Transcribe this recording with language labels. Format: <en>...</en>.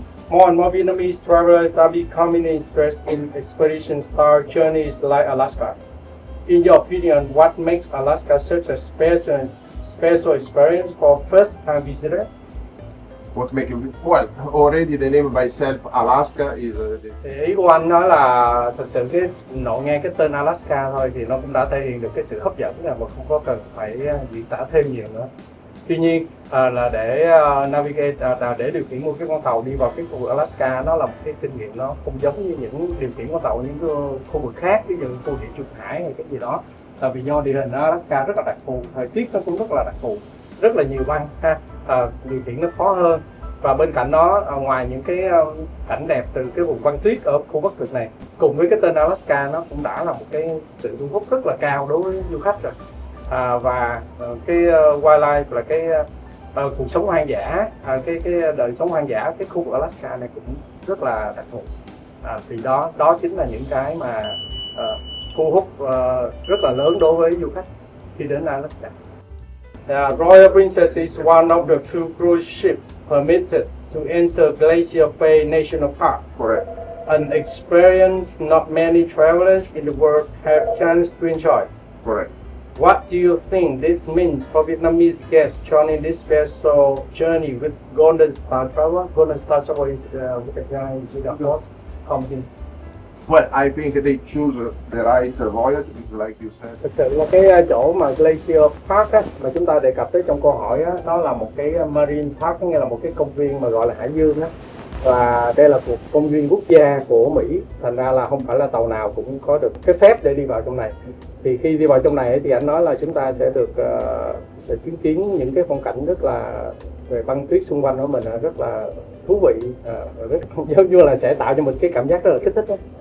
<en>More and more Vietnamese travelers are becoming interested in expedition-style journeys like Alaska. In your opinion, what makes Alaska such a special experience for first-time visitors? What make it well? Already the name by itself, Alaska is.</en> <vi>Thì ý của anh nói là thực sự cái nội nghe cái tên Alaska thôi thì nó cũng đã thể hiện được cái sự hấp dẫn rồi, mà không có cần phải diễn tả thêm nhiều nữa. Tuy nhiên là để navigate, để điều khiển một cái con tàu đi vào cái khu vực Alaska, nó là một cái kinh nghiệm nó không giống như những điều khiển con tàu những khu vực khác, ví dụ khu địa trung hải hay cái gì đó. Tại vì do địa hình Alaska rất là đặc thù, thời tiết nó cũng rất là đặc thù, rất là nhiều băng ha, điều khiển nó khó hơn. Và bên cạnh đó, ngoài những cái cảnh đẹp từ cái vùng băng tuyết ở khu Bắc Cực này, cùng với cái tên Alaska, nó cũng đã là một cái sự thu hút rất là cao đối với du khách rồi. Và cái wildlife là cái cuộc sống hoang dã, cái đời sống hoang dã cái khu vực Alaska này cũng rất là đặc thù. Thì đó chính là những cái mà thu hút rất là lớn đối với du khách khi đến Alaska.</vi> <en>Royal Princess is one of the few cruise ships permitted to enter Glacier Bay National Park. Correct. an experience not many travelers in the world have chance to enjoy. Correct. What do you think this means for Vietnamese guests joining this special journey with Golden Star Travel? Golden Star Travel is with a host company. Well, I think they choose the right voyage, like you said.</en> <vi>Thực sự là cái chỗ mà Glacier Park á, mà chúng ta đề cập tới trong câu hỏi á, đó là một cái marine park, nghĩa là một cái công viên mà gọi là hải dương á. Và đây là một công viên quốc gia của Mỹ, thành ra là không phải là tàu nào cũng có được cái phép để đi vào trong này. Thì khi đi vào trong này thì anh nói là chúng ta sẽ được chứng kiến những cái phong cảnh rất là về băng tuyết xung quanh của mình rất là thú vị, rất giống như là sẽ tạo cho mình cái cảm giác rất là kích thích đó.</vi>